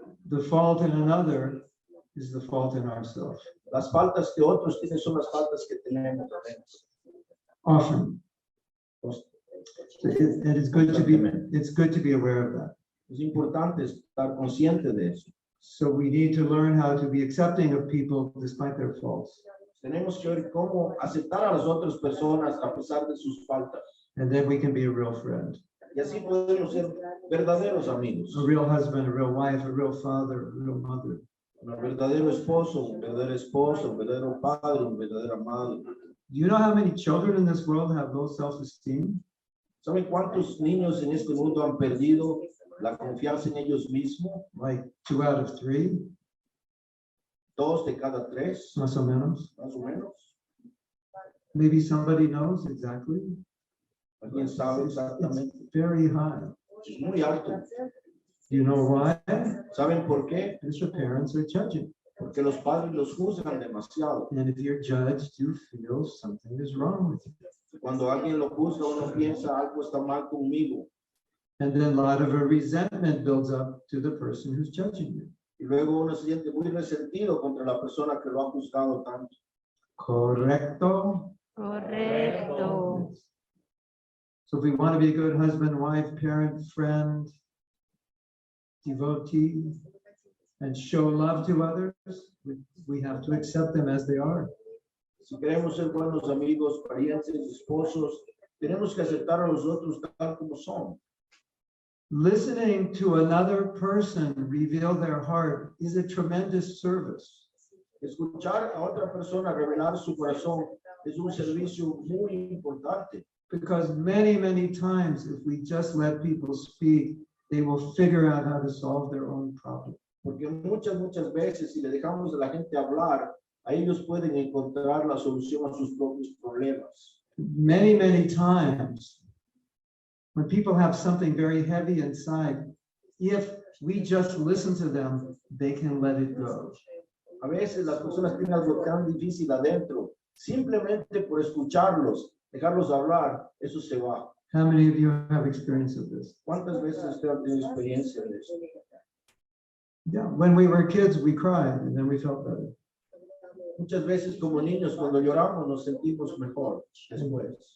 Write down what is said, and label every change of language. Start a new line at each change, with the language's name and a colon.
English: The fault in another is the fault in ourselves.
Spanish: Las faltas que otros tienen son las faltas que tenemos.
English: Often. It's good to be aware of that.
Spanish: Es importante estar consciente de eso.
English: So we need to learn how to be accepting of people despite their faults.
Spanish: Tenemos que ver cómo aceptar a las otras personas a pesar de sus faltas.
English: And then we can be a real friend,
Spanish: Y así podemos ser verdaderos amigos.
English: a real husband, a real wife, a real father, a real mother.
Spanish: Un verdadero esposo, un verdadero esposo, un verdadero padre, un verdadera madre.
English: Do you know how many children in this world have low self-esteem?
Spanish: ¿Saben cuántos niños en este mundo han perdido la confianza en ellos mismos?
English: Like 2 out of 3,
Spanish: 2 de cada 3, más o menos. más o menos.
English: Maybe somebody knows exactly.
Spanish: ¿Alguien sabe exactamente?
English: It's very high.
Spanish: Es muy alto.
English: Do you know why?
Spanish: ¿Saben por qué?
English: Because your parents are judging.
Spanish: Porque los padres los juzgan demasiado.
English: And if you're judged, you feel something is wrong with you.
Spanish: Cuando alguien lo juzga, uno piensa algo está mal conmigo.
English: And then a lot of a resentment builds up to the person who's judging you.
Spanish: Y luego uno se siente muy resentido contra la persona que lo ha juzgado tanto. Correcto? Correcto.
English: So if we want to be a good husband, wife, parent, friend, devotee, and show love to others, we have to accept them as they are.
Spanish: Si queremos ser buenos amigos, parientes, esposos, tenemos que aceptar a los otros tal como son.
English: Listening to another person reveal their heart is a tremendous service.
Spanish: Escuchar a otra persona revelar su corazón es un servicio muy importante.
English: Because many times, if we just let people speak, they will figure out how to solve their own problem.
Spanish: Porque muchas veces, si le dejamos a la gente hablar, a ellos pueden encontrar la solución a sus propios problemas.
English: Many times, when people have something very heavy inside, if we just listen to them, they can let it go.
Spanish: A veces las personas tienen algo tan difícil adentro, simplemente por escucharlos, dejarlos hablar, eso se va.
English: How many of you have experience of this?
Spanish: ¿Cuántas veces usted ha tenido experiencia de eso?
English: Yeah, when we were kids, we cried and then we felt better.
Spanish: Muchas veces como niños, cuando lloramos, nos sentimos mejor después.